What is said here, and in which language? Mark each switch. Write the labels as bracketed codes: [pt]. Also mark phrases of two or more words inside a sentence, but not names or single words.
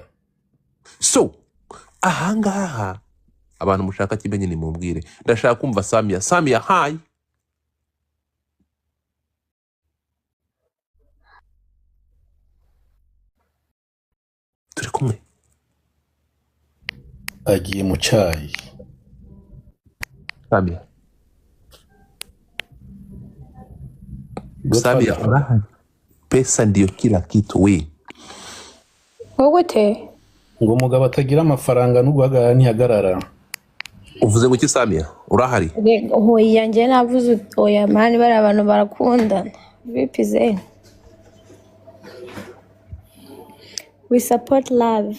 [rw] So ahangaha abantu mushaka Kimenyi ni mumbwire. Ndashaka kumva Samia hi. Turi kumwe. Agiye mu cyayi. [sw] Samia pesa ndio kila kitu we. [rw] Wowe te Ngo umugabo atagira amafaranga nuguhagarara ntihagarara. Uvuze ngo iki Samia? Urahari? hoya njye navuze oya mani, bari abantu barakundana. [en] Bipize. We support love.